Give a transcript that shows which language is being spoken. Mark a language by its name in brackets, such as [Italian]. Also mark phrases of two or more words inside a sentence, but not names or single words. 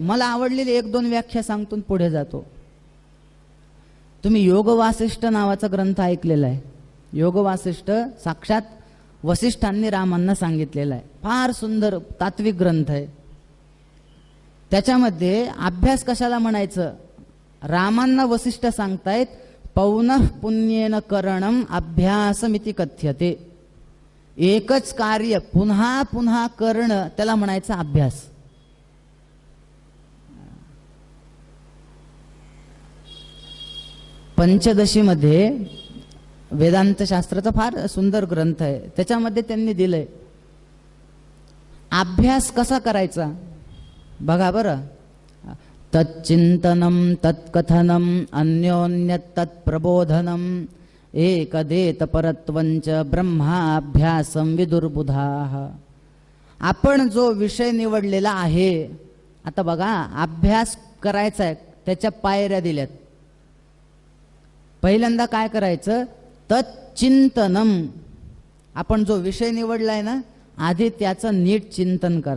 [Marathi] मला आवडलेली 1-2 व्याख्या सांगतो पुढे जातो. तुम्ही योग वासिष्ठ नावाचा ग्रंथ ऐकलेला आहे. योग वासिष्ठ साक्षात वसिष्ठांनी रामांना सांगितलेला आहे. फार सुंदर तात्विक ग्रंथ आहे. त्याच्यामध्ये अभ्यास कशाला म्हणायचं? रामांना वसिष्ठ सांगतायत [Sanskrit] पौनः पुण्येन करणम अभ्यासमिति कथ्यते. [Marathi] एकच कार्य पुन्हा पुन्हा करणं त्याला म्हणायचं अभ्यास. पंचदशीमध्ये वेदांत शास्त्राचा फार सुंदर ग्रंथ आहे. त्याच्यामध्ये त्यांनी दिलंय अभ्यास कसा करायचा. बघा बरं, [Sanskrit] तच्चिंतनम तत्कथनम अन्योन्यत तत्प्रबोधनम एकदेत परत्वंच ब्रह्माभ्यासम विदुर्बुधाः. [Marathi] आपण जो विषय निवडलेला आहे, आता बघा अभ्यास करायचा आहे, त्याच्या पायऱ्या दिल्यात. पहिल्यांदा काय करायचं? [Sanskrit] तच्चिंतनम. [Marathi] आपण जो विषय निवडलाय ना, आधी त्याचं नीट चिंतन करा.